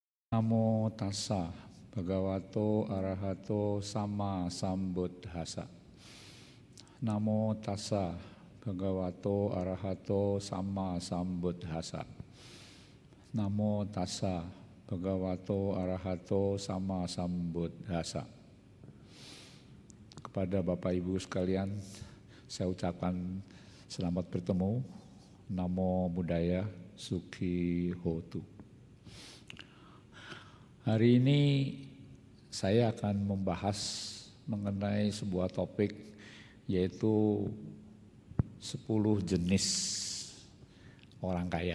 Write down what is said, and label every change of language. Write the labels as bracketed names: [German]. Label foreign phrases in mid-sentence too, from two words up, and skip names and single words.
[Pali] Namo tassa bhagavato arahato sama sambuddhassa. Namo tassa bhagavato arahato sama sambuddhassa. Namo tassa bhagavato arahato sama sambuddhassa. [Indonesian] Kepada Bapak Ibu sekalian, saya ucapkan selamat bertemu. [Pali] Namo Buddhaya, Sukhi Hotu. [Indonesian] Hari ini saya akan membahas mengenai sebuah topik, yaitu 10 jenis orang kaya.